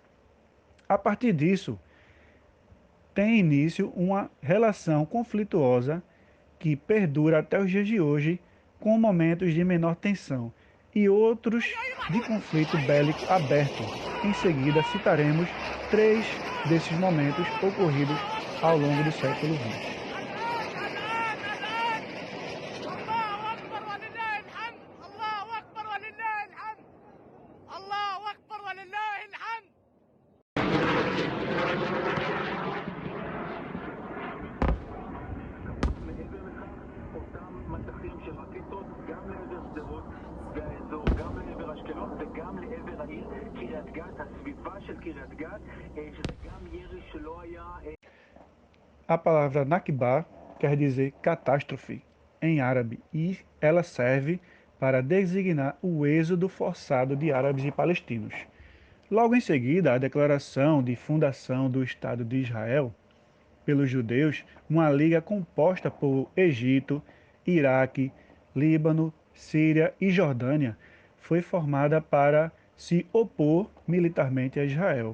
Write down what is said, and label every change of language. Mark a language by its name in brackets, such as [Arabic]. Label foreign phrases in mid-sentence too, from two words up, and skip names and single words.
[Portuguese] A partir disso, tem início uma relação conflituosa que perdura até os dias de hoje, com momentos de menor tensão e outros de conflito bélico aberto. Em seguida, citaremos três desses momentos ocorridos ao longo do século XX. [Arabic] الله اكبر ولله الحمد. الله اكبر ولله الحمد. الله اكبر ولله الحمد. [Hebrew] מעבר לכך, אותם מטחים של רקטות גם לעבר שדרות והאזור, גם לעבר אשקלון וגם לעבר העיר קריית גת, הסביבה של קריית גת, שזה גם ירי שלא היה... [Portuguese] A palavra Nakba quer dizer catástrofe em árabe e ela serve para designar o êxodo forçado de árabes e palestinos. Logo em seguida, a declaração de fundação do Estado de Israel pelos judeus, uma liga composta por Egito, Iraque, Líbano, Síria e Jordânia, foi formada para se opor militarmente a Israel.